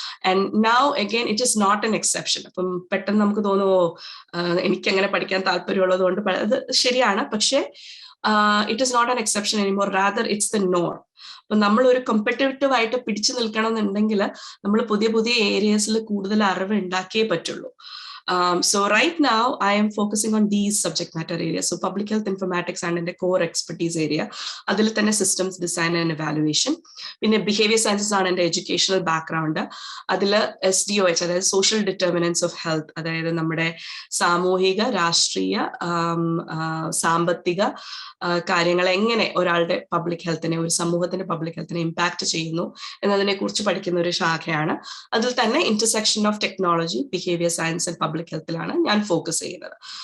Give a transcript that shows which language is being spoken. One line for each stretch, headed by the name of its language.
English: And now again it is not an exception.
Malayalam: അപ്പം പെട്ടെന്ന് നമുക്ക് തോന്നുമോ എനിക്ക് അങ്ങനെ പഠിക്കാൻ താല്പര്യമുള്ളത് കൊണ്ട് അത് ശരിയാണ്, പക്ഷേ
English: it is not an exception anymore, rather it's the norm.
Malayalam: അപ്പൊ നമ്മൾ ഒരു കോമ്പറ്റീറ്റീവ് ആയിട്ട് പിടിച്ചു നിൽക്കണം എന്നുണ്ടെങ്കിൽ നമ്മൾ പുതിയ പുതിയ ഏരിയസിൽ കൂടുതൽ അറിവ് ഉണ്ടാക്കിയേ പറ്റുള്ളൂ.
English: So right now I am focusing on these subject matter areas. So public health informatics and in the core expertise area.
Malayalam: Adil thanne
English: systems design and evaluation. Pinne behavior sciences and the educational background. Adil SDOH, that is social determinants of health.
Malayalam: Adayathu nammade samohiga, rashtriya, sambathiga കാര്യങ്ങൾ എങ്ങനെ ഒരാളുടെ public ഹെൽത്തിനെ, ഒരു സമൂഹത്തിന്റെ public ഹെൽത്തിനെ impact ചെയ്യുന്നു എന്നതിനെ കുറിച്ച് പഠിക്കുന്ന ഒരു ശാഖയാണ്. അതിൽ തന്നെ intersection of technology, behaviour science and public ഹെൽത്തിലാണ് ഞാൻ ഫോക്കസ് ചെയ്യുന്നത്.